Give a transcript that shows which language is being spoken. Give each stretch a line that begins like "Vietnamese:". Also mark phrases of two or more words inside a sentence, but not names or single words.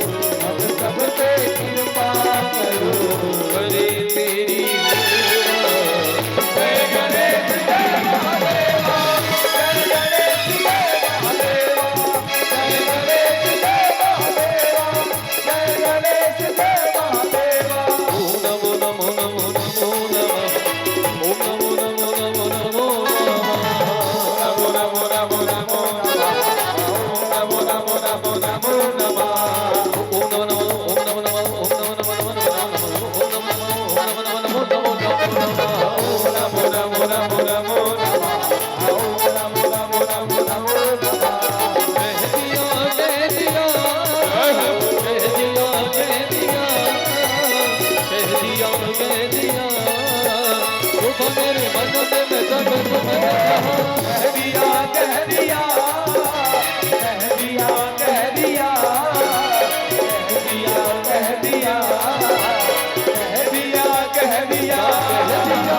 Hindi: अब सब पे कृपा करो। करे तेरी सेवा। जय गणेश जय महादेवा, जय गणेश जय महादेवा, जय गणेश जय महादेवा, जय गणेश जय महादेवा।
Sanskrit: ओम नमो नमो नमो नमो नमः। ओम नमो नमो नमो नमो नमः। नमो नमो नमो नमो नमः, नमो नमो नमो नमो नमः। ओम नमो नमो ओम नमो नमो ओम नमो नमो नमो नमो ओम नमो नमो ओम नमो नमो नमो नमो नमो। नमो नमो नमो नमो नमः, नमो नमो नमो नमो नमः।
Hindi: कह दिया कह दिया कह दिया कह दिया कह दिया कह दिया रूप मेरे मन में जब तुमने कहा। कह दिया कह दिया कह दिया कह दिया कह दिया कह दिया कह दिया कह दिया।